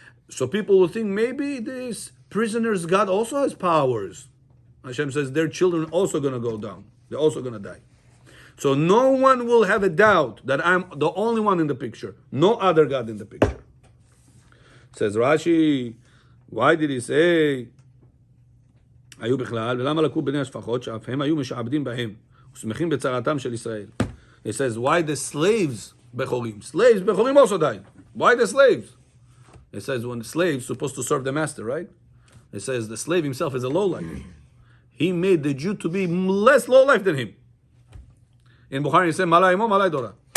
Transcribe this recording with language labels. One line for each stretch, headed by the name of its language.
English: So people will think maybe this prisoner's God also has powers. Hashem says their children are also going to go down. They're also going to die. So no one will have a doubt that I'm the only one in the picture. No other God in the picture. Says Rashi, why did he say,
Hebrew: היו בכלל, ולמה לקחו בני השפחות, שאף הם היו משעבדים בהם, ושמחים בצרתם של ישראל.
English: He says, why the slaves bechorim? Slaves bechorim also died. Why the slaves? It says when the slave's supposed to serve the master, right? It says the slave himself is a lowlife. He made the Jew to be less lowlife than him. In Bukhari, he said, Malay imo, Malay dora.